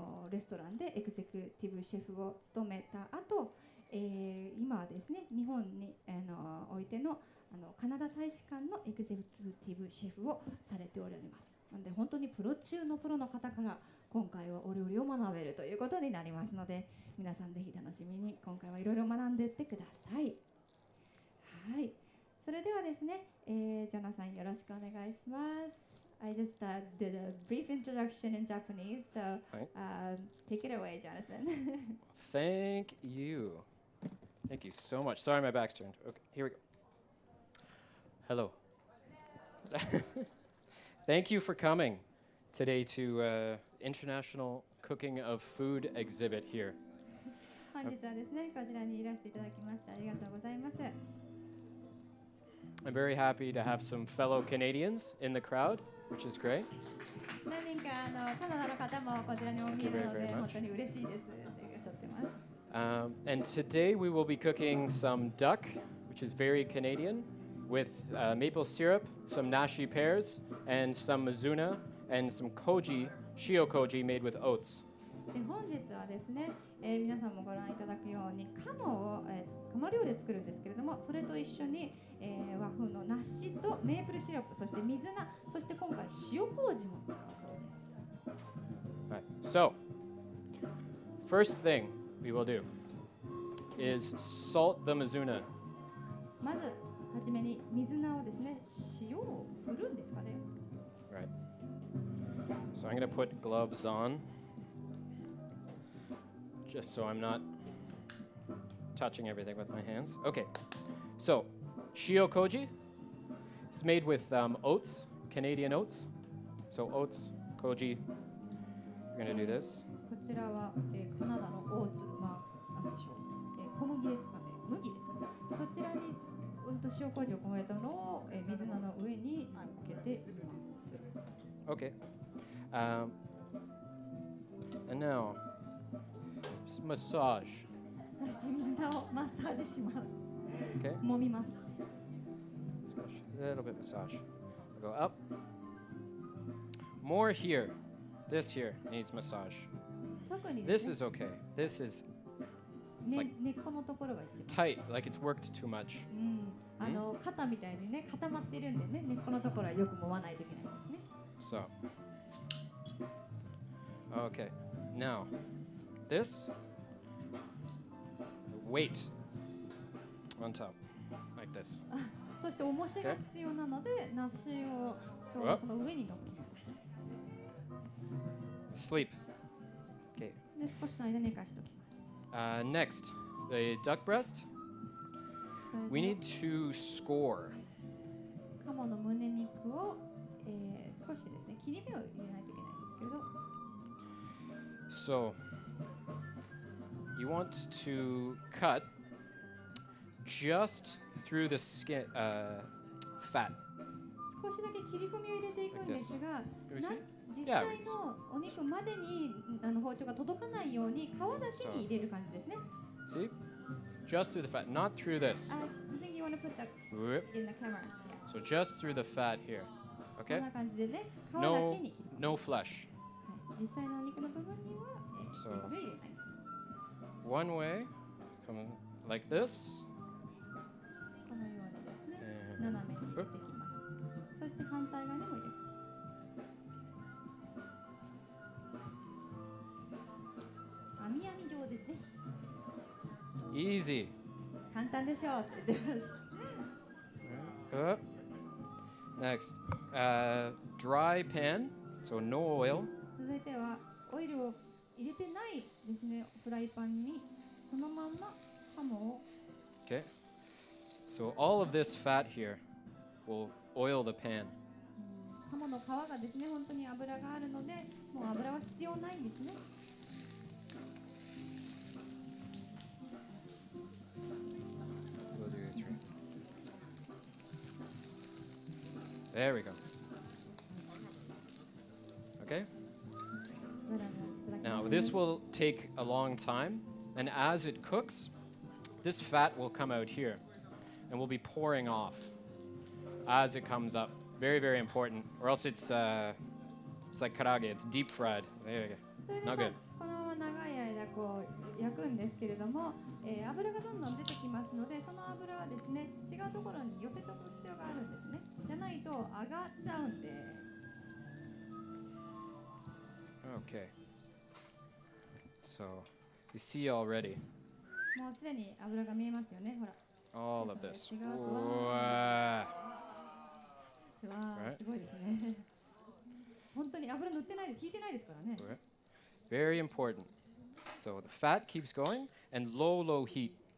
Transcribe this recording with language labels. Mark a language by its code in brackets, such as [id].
[ja] レストランでエグゼクティブシェフを務めた後、今はですね、日本においてのカナダ大使館のエグゼクティブシェフをされておられます。なので本当にプロ中のプロの方から今回はお料理を学べるということになりますので、皆さんぜひ楽しみに今回はいろいろ学んでいってください。はい、それではですね、ジョナさんよろしくお願いします。 [en] I just did a brief introduction in Japanese, so take it away, Jonathan. Thank you. Thank you so much. Sorry, my back's turned. Okay, here we go. Hello. Thank you for coming today to International Cooking of Food exhibit here. [ja] 本日はですね、こちらにいらしていただきましてありがとうございます。 [en] I'm very happy to have some fellow Canadians in the crowd, which is great. [ja] 何人かカナダの方もこちらにお見えなので本当に嬉しいですとおっしゃってます。 [en] And today we will be cooking some duck, which is very Canadian, with maple syrup, some nashi pears, and some mizuna, and some koji, shio koji made with oats. [ja] で本日はですね、皆さんもご覧いただくように鴨料理を作るんですけれども、それと一緒に、和風の梨とメープルシロップ、そして水菜、そして今回塩麹も使うそうです。 [en] Right. So, first thing we will do is salt the mizuna. まずはじめに水菜をですね、塩を振るんですかね。 Right. So I'm going to put gloves on, just so I'm not touching everything with my hands. Okay. So, shio koji is made with oats, Canadian oats. So oats, koji. We're going to do this. [ja] こちらは、カナダのオーツ、なんでしょう、小麦ですかね、麦ですかね。そちらに塩麹を加えたのを、水菜の上に乗っけています。 [en] Okay. And now, massage. [ja] そして水菜をマッサージします。 [en] Okay. [ja] 揉みます。 [en] A little bit massage. We'll go up. More here. This here needs massage. [ja] 特にですね、 [en] is okay. This is [ja] 根っこのところが一番。 [en] tight, like it's worked too much. [ja] 肩みたいにね、固まってるんでね、根っこのところはよく揉まないといけないですね。 [en] So. Okay. Now, this weight on top, like this. [ja] そして重しが必要なので、梨をちょうどその上に乗っけます。 [en] Sleep. Okay. [ja] で、少しの間寝かしておきます。 [en] Next, the duck breast. We need to score. [ja] 鴨の胸肉を、少しですね、切り目を入れないといけないんですけれど。 [en] So, you want to cut just through the skin, fat. [ja] 少しだけ切り込みを入れていくんですが、 [en] Do we see? [ja] 実際のお肉までに包丁が届かないように皮だけに入れる感じですね。 [en] See? Just through the fat, not through this. I think you want to put that Whoop. in the camera. So just through the fat here. [ja] こん [en] Okay? [ja] な感じでね、皮だけ [en] No, [ja] に切り込み。 [en] no flesh. [ja] はい、実際のお肉の部分には、切り込みを入れない。 One way, come like this. このようにですね、斜めに入れていきます。そして反対側にも入れます。網網状うですね。 [en] Easy. [ja] 簡単でしょうって言ってます。 Next, dry pan, so no oil. 続いてはオイルを入れてないですね。フライパンにそのまんまハモを。 [en] Okay. So all of this fat here will oil the pan. ハモの皮がですね、本当に油があるので、もう油は必要ないんですね。 There we go. Okay. Now this will take a long time, and as it cooks, this fat will come out here, and we'll be pouring off as it comes up. Very, very important, or else it's like karage. It's deep fried. There you go. Not good. [ja] このまま長い間こう焼くんですけれども、油がどんどん出てきますので、その油はですね、違うところに寄せておく必要があるんですね。じゃないと上がっちゃうんで。 [en] Okay. So you see already [ja] もうすでに油が見えますよね。ほら。 [en] all of this. [ja] 違う。 [en] Wow. [ja] わー、すごいですね。本当に油塗ってないです。引いてないですからね。 [en] Very important. So the fat keeps going and low heat.